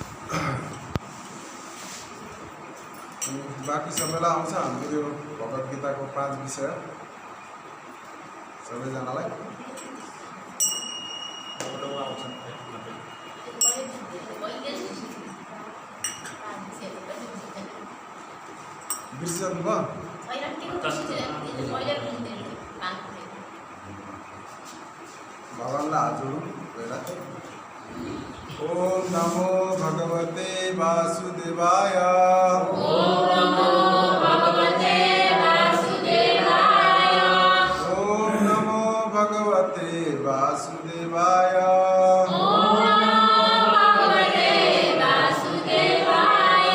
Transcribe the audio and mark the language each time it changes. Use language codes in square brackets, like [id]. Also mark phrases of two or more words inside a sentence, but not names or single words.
[ne] बाँकी सबैलाई आउँछ हाम्रो यो भगवत गीताको 5 विषय सबैजनालाई बिर्सिनु भयो भगवानलाई हात जोडौँ पहिला। [sa] ओम नमो भगवते वासुदेवाय। ओम नमो भगवते वासुदेवाय। ओम नमो भगवते वासुदेवाय। ओम नमो भगवते वासुदेवाय।